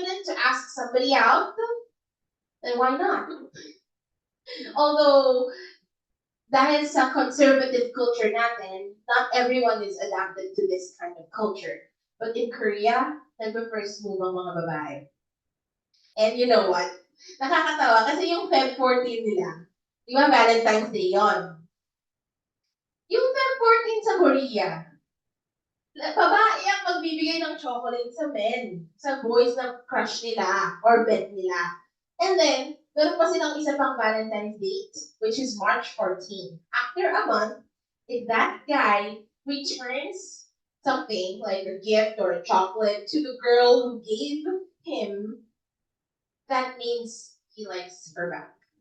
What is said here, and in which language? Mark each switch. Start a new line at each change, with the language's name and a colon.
English: confident to ask somebody out, then why not? Although
Filipino: dahil sa conservative culture natin,
English: not everyone is adapted to this kind of culture. But in Korea,
Filipino: nagpe-first move ang mga babae.
English: And you know what?
Filipino: Nakakatawa kasi yung Feb 14 nila, di ba Valentine's Day yon? Yung Feb 14 sa Korea, babae ang magbibigay ng chocolate sa men, sa boys na crush nila or bet nila.
English: And then,
Filipino: meron pa silang isa pang
English: Valentine's date, which is March 14. After a month, if that guy returns something like a gift or a chocolate to the girl who gave him, that means he likes her back.